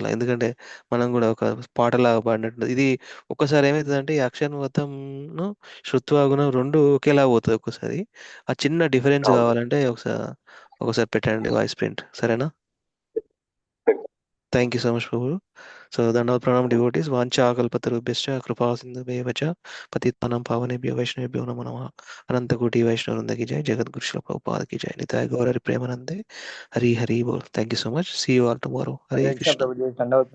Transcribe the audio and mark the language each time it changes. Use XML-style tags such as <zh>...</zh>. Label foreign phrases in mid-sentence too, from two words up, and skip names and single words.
<te>ఎందుకంటే మనం కూడా ఒక పాటలాగా పాడినట్టు ఇది ఒక్కసారి ఏమవుతుందంటే ఈ అక్షరవతం శృత్వాగుణం 2 ఒకేలా పోతుంది ఒక్కసారి. ఆ చిన్న డిఫరెన్స్ కావాలంటే ఒకసారి పెట్టండి</te> <en>voice print,</en> <te>సరేనా?</te> <en>Thank you so much prabhu. So</en> <sa>దండవత్ ప్రణామ</sa> <en>devotees.</en> <sa>వాంఛా కల్పతరుభ్యశ్చ కృపా సింధుభ్యో చ పతితానాం పావనేభ్యో వైష్ణవేభ్యో నమో నమః. అనంతకోటి వైష్ణవృంద</sa> <hi>की जय. जगत गुरु श्रील प्रभुपाद की जय.</hi> <bn>নিতাই গৌর হরি প্রেমানন্দে. হরি হরি বোল.</bn> <en>Thank you so much. See you all tomorrow.</en> <sa>हरे कृष्ण.</sa>